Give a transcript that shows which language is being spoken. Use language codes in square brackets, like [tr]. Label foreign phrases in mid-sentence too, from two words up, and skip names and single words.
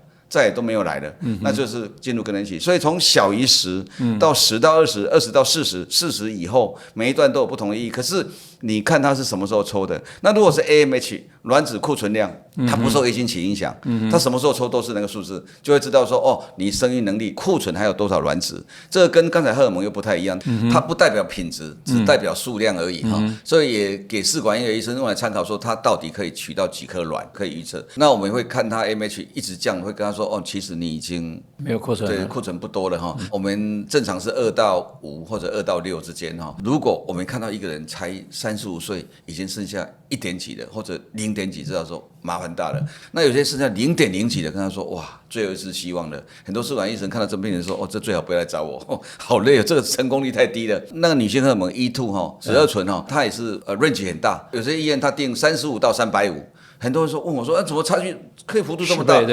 [zh] 再也都沒有來了，那就是進入更年期。所以從小於10到10到20， 20到40， 40以後，每一段都有不同的意義。可是你看它是什麼時候抽的？那如果是 AMH 卵子庫存量，它不受月經期影響，它什麼時候抽都是那個數字，就會知道說你生育能力庫存還有多少卵子。這個跟剛才荷爾蒙又不太一樣，它不代表品質，只代表數量而已所以也給試管嬰兒醫生用來參考，說它到底可以取到幾顆卵，可以預測。那我們會看它 AMH 一直降，會跟他說其實你已經沒有庫存了，對，庫存不多了我們正常是2到5或者2到6之間如果我們看到一個人才35歲，已經剩下1點幾的或者0點幾，知道說麻煩大了。那有些剩下0.0幾的，跟他說哇，最後一絲希望了。很多試管醫生看到這病人說這最好不要來找我好累這個成功率太低了。那個女性荷爾蒙 E2 十二醇它也是range 很大，有些醫院它定35到350。很多人問我說怎麼差距可以幅度這麼大？